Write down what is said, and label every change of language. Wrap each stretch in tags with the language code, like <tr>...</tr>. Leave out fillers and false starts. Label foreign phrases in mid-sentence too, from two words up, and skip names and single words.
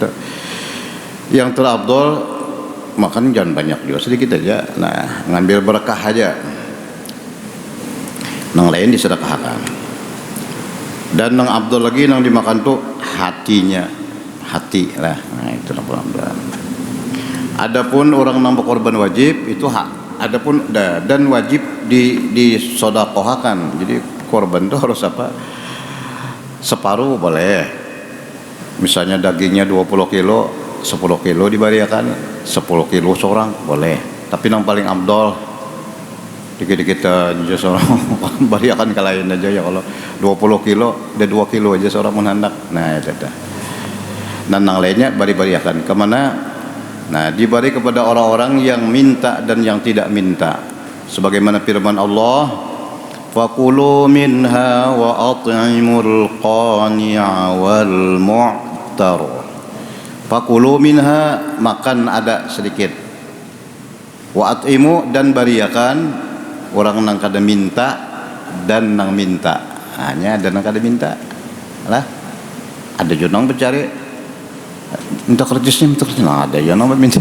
<bjn>Itu yang terafdol makan jangan banyak juga, sedikit aja. Nah, ngambil berkah aja, nang lain disedekahkan. Dan nang abdul lagi nang dimakan tuh hati lah. Nah, itu nang abdul. Adapun orang nambah korban wajib itu adapun dan wajib disedekahkan. Jadi korban itu harus apa? Separuh boleh. Misalnya dagingnya 20 kilo, 10 kilo diberikan, 10 kilo seorang boleh. Tapi yang paling abdol dikit-dikit aja seorang berikan ke lain aja ya. Kalau 20 kilo, ada 2 kilo aja seorang menghendak. Nah, itu dah. Dan yang lainnya beri-berikan kemana? Nah, diberi kepada orang-orang yang minta dan yang tidak minta. Sebagaimana firman Allah,</bjn> <ar>فكلوا منها وأطعموا القانع والمعتر. فكلوا منها,</ar> <bjn>makan ada sedikit.</bjn> <ar>وأطعموا,</ar> <bjn>dan bariakan orang nang kada minta dan nang minta. Hanya ada nang kada minta. Lah, ada jonang bercari minta kerjasnya minta kerja. Nah, ada jonang minta.</bjn>